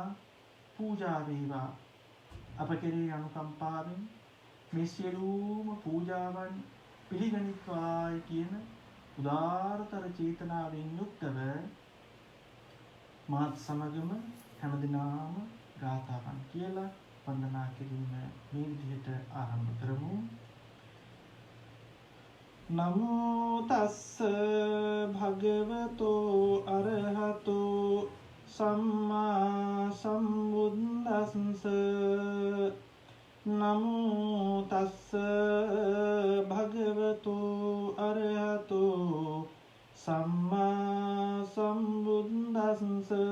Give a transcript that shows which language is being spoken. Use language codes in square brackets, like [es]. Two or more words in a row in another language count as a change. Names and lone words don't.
[si] පූජා වේවා අප කෙරෙහි අනුකම්පාවෙන් මේ සියලුම පූජාවන් පිළිගනිත්වායි කියන උදාරතර චේතනාවෙන් යුක්තව මාත් සමගම හැමදිනාම ගාථාවන් කියලා වන්දනා කිරීම මේ විදිහට ආරම්භ කරමු. [pi] නමෝ තස්ස භගවතෝ අරහතෝ සම්මා සම්බුද්දස්ස. නමෝ තස්ස භගවතෝ අරහතෝ සම්මා සම්බුද්දස්ස.